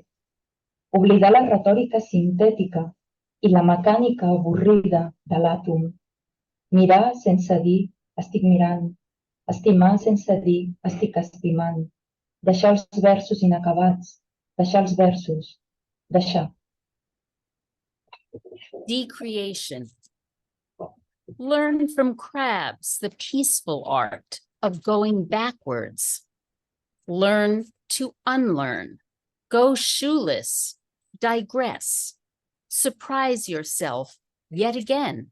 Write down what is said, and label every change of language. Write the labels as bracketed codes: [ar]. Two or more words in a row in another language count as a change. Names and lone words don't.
[ca] Oblidar la retòrica sintètica i la mecànica avorrida de l'àtom. Mirar sense dir, estic mirant. Estimar sense dir, estic estimant. Deixar els versos inacabats. Deixar els versos. Deixar. [en] Decreation. Learn from crabs the peaceful art of going backwards. Learn to unlearn. Go shoeless. Digress. Surprise yourself yet again.